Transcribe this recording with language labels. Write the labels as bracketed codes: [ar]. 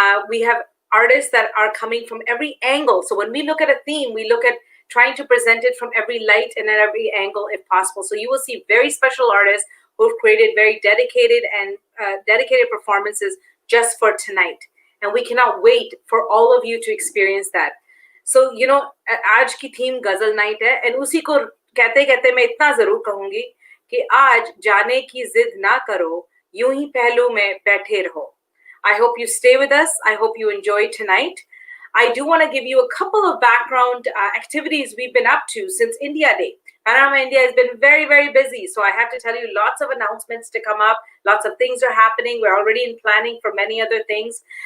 [en] We have artists that are coming from every angle. So when we look at a theme, we look at trying to present it from every light and at every angle if possible. So you will see very special artists who have created very dedicated performances just for tonight. And we cannot wait for all of you to experience that. So, you know, [hi] आज की theme Ghazal Night है, [en] and [hi] उसी को कहते कहते मैं इतना जरूर कहूंगी कि आज जाने की जिद ना करो, यूं ही पहलू में बैठे रहो. [en] I hope you stay with us. I hope you enjoy tonight. I do want to give you a couple of background activities we've been up to since India Day. Panorama India has been very, very busy. So I have to tell you lots of announcements to come up. Lots of things are happening. We're already in planning for many other things.